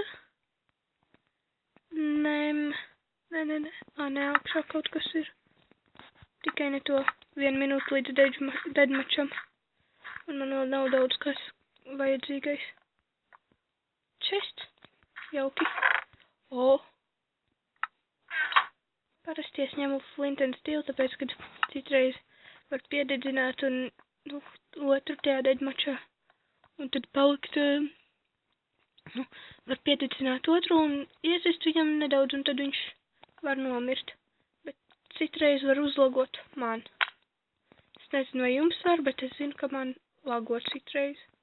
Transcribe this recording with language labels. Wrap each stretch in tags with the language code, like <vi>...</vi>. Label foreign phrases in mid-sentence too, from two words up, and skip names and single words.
<lv>Nē, augšā kaut kas ir. Tikai ne to 1 minūte līdz deadmatcham. Un man vēl nav daudz kas vajadzīgais. Chest. Jauki. O. Parasti es ņemu</lv> <en>flint and steel,</en> <lv>tāpēc, kad citreiz var piededzināt un, otru tajā deadmatchā. Un tad palikt, var piededzināt otru un iesist viņam nedaudz, un tad viņš var nomirt. Bet citreiz var uzlagot man. Es nezinu, vai jums var, bet es zinu, ka man lago citreiz.</lv>